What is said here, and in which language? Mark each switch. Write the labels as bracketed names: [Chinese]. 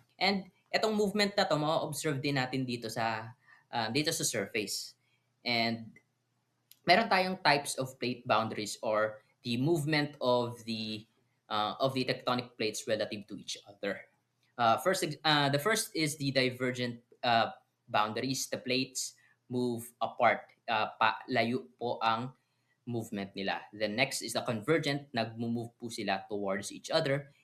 [Filipino] And etong movement na to, ma-observe din natin dito sa surface. [English] And [Filipino] meron tayong [English] types of plate boundaries or the movement of the tectonic plates relative to each other. The first is the divergent boundaries. The plates move apart. [Filipino] Layo po ang movement nila. [English] The next is the convergent. [Filipino] Nagmo-move po sila [English] towards each other.